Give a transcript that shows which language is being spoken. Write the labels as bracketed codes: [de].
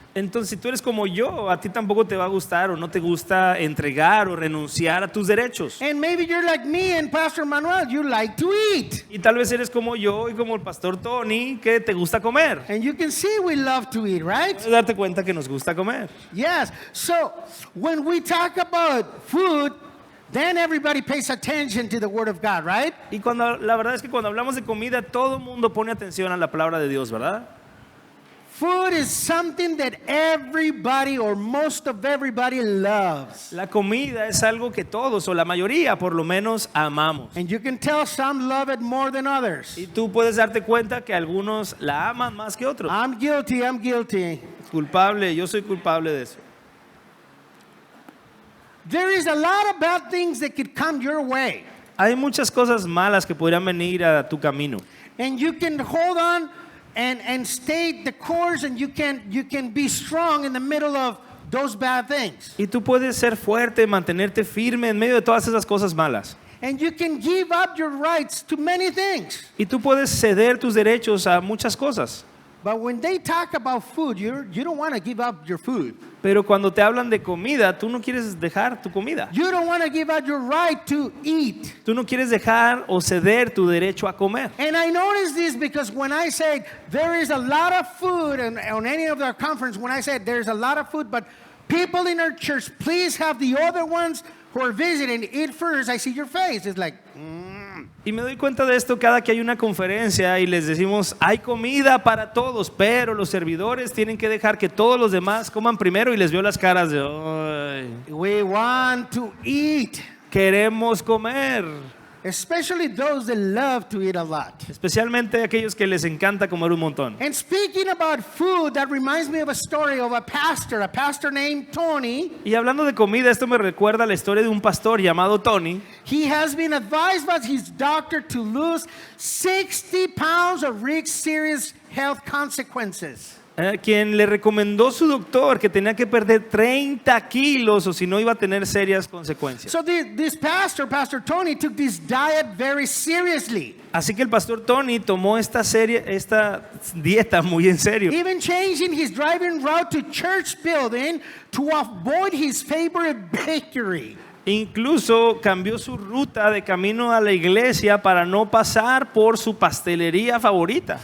[es] Entonces, si tú eres como yo, a ti tampoco te va a gustar o no te gusta entregar o renunciar a tus derechos. [en] And maybe you're like me and Pastor Manuel, you like to eat. [es] Y tal vez eres como yo y como el pastor Tony, que te gusta comer. [en] And you can see we love to eat, right? [es] Puedes darte cuenta que nos gusta comer. [en] Yes. So when we talk about food, then everybody pays attention to the Word of God, right? [es] Y la verdad es que cuando hablamos de comida, todo el mundo pone atención a la palabra de Dios, ¿verdad? [en] Food is something that everybody or most of everybody loves. [es] La comida es algo que todos o la mayoría por lo menos amamos. [en] And you can tell some love it more than others. [es] Y tú puedes darte cuenta que algunos la aman más que otros. [en] I'm guilty. [es] Culpable, yo soy culpable de eso. [en] There is a lot of bad things that could come your way. [es] Hay muchas cosas malas que podrían venir a tu camino. [en] And you can hold on and stay the course, and you can be strong in the middle of those bad things. [es] Y tú puedes ser fuerte, mantenerte firme en medio de todas esas cosas malas. [en] And you can give up your rights to many things. [es] Y tú puedes ceder tus derechos a muchas cosas. [en] But when they talk about food, you don't want to give up your food. [es] Pero cuando te hablan de comida, tú no quieres dejar tu comida. [en] You don't want to give up your right to eat. [es] Tú no quieres dejar o ceder tu derecho a comer. [en] And I noticed this because when I said there is a lot of food, and on any of our conference, when I said there's a lot of food, but people in our church, please have the other ones who are visiting eat first. I see your face. It's like, [es] Y me doy cuenta de esto cada que hay una conferencia y les decimos, hay comida para todos, pero los servidores tienen que dejar que todos los demás coman primero y les veo las caras de, ay, [en] we want to eat. [es] queremos comer. [en] Especially those that love to eat a lot. [es] Especialmente aquellos que les encanta comer un montón. [en] And speaking about food, that reminds me of a story of a pastor named Tony. [es] Y hablando de comida, esto me recuerda la historia de un pastor llamado Tony. [en] He has been advised by his doctor to lose 60 pounds or risk serious health consequences. [es] Quien le recomendó su doctor que tenía que perder 30 kilos o si no iba a tener serias consecuencias. [en] So this Pastor Tony, took this diet very seriously. [es] Así que el pastor Tony tomó esta dieta muy en serio. [en] Even changing his driving route to church building to avoid his favorite bakery. [es] Incluso cambió su ruta de camino a la iglesia para no pasar por su pastelería favorita.